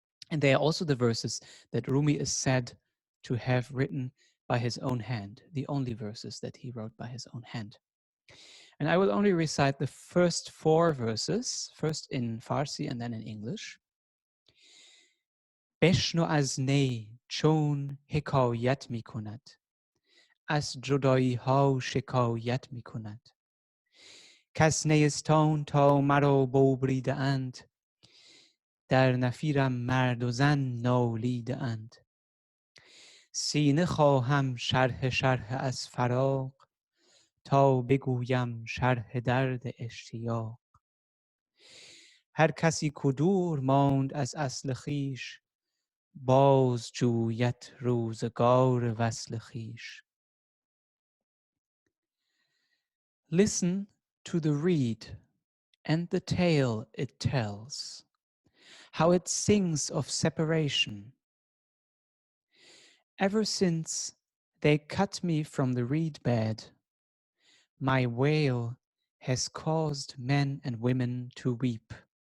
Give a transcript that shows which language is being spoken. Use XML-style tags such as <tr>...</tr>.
<en>And they are also the verses that Rumi is said to have written by his own hand, the only verses that he wrote by his own hand. And I will only recite the first 4 verses, first in Farsi and then in English.</en> <fa>بشنو از نی چون حکایت می کند از جدایی ها شکایت می کند کس نیستان تا مرا ببریده اند در نفیرم مرد و زن نالیده اند سینه خواهم شرح از فراق تا بگویم شرح درد اشتیاق هر کسی که دور ماند از اصل خویش باز جوید روزگار وصل خویش.</fa> <en>Listen to the reed and the tale it tells, how it sings of separation. Ever since they cut me from the reed bed, my wail has caused men and women to weep.</en>